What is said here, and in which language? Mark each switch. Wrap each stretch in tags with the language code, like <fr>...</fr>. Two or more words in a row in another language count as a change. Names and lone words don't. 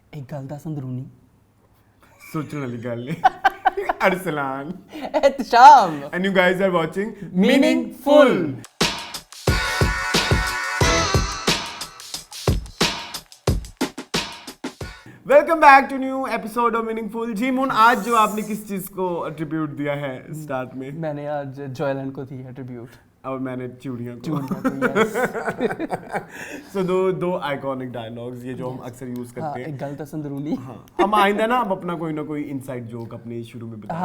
<pa>ایک گل دس اندرونی</pa> <ur>سوچنے والی گل ہے ارسلان एहतशाम</ur> <en>and you guys are watching मीनिंगफुल। Welcome back to new episode of Meaningful.</en> <ur>جی مون، آج جو آپ نے کس چیز کو اٹریبیوٹ دیا ہے سٹارٹ میں? میں نے آج جوائے لینڈ کو دی ایٹریبیوٹ. اور میں نے چوڑیاں کو. यस سو دو</ur> <en>iconic dialogues</en> <ur>یہ جو ہم اکثر یوز کرتے ہیں.</ur> <pa>ایک گل دس اندرونی.</pa> <ur>ہاں، ہم آئندہ نا ہم اپنا کوئی نا کوئی</ur> <en>inside joke</en> <ur>اپنے شروع میں بتا</ur>